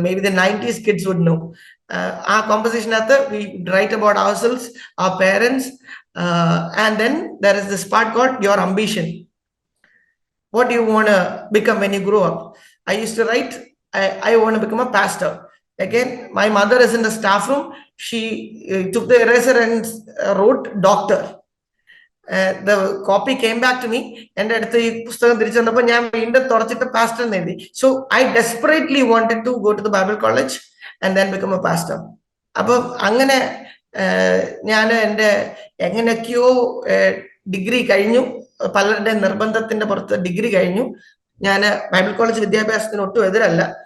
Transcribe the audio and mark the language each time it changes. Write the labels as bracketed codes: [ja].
[en] Maybe the 90s kids would know. [ml] ആ കോമ്പസിഷനകത്ത് [en] We write about ourselves, our parents, and then there is this part called your ambition. What do you want to become when you grow up? I used to write, I want to become a pastor. Again, my mother is in the staff room. She took the eraser and wrote doctor. The copy came back to me. [ml] എൻ്റെ അടുത്ത് ഈ പുസ്തകം തിരിച്ചു വന്നപ്പോൾ ഞാൻ വീണ്ടും തുടച്ചിട്ട് pastor എന്ന് എഴുതി. [en] So I desperately wanted to go to the Bible college and then become a pastor. [ml] അപ്പം അങ്ങനെ ഞാൻ എൻ്റെ എങ്ങനെയൊക്കെയോ ഡിഗ്രി കഴിഞ്ഞു. പലരുടെ നിർബന്ധത്തിന്റെ പുറത്ത് ഡിഗ്രി കഴിഞ്ഞു. ഞാൻ ബൈബിൾ കോളേജ് വിദ്യാഭ്യാസത്തിന് ഒട്ടും എതിരല്ല.